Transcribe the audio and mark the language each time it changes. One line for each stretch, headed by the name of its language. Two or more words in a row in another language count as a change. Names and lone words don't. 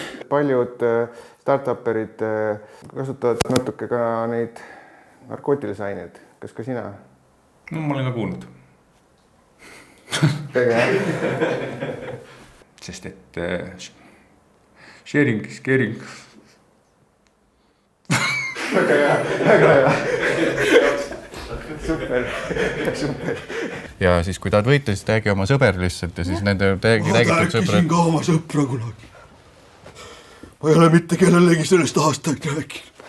Estonian: paljud startupperid kasutavad natuke ka neid narkootilisi aineid. Kas ka sina? No ma olen ka kuulnud. Väga hea. Sest et
English: sharing is caring.
Estonian: Väga hea, väga hea. Super. Ja siis kui tahad võita, siis räägi oma sõber lihtsalt ja siis nende räägitud sõbrad. Ka oma sõpra kunagi. Ma ei ole mitte kellelegi sellest aastaid rääkinud.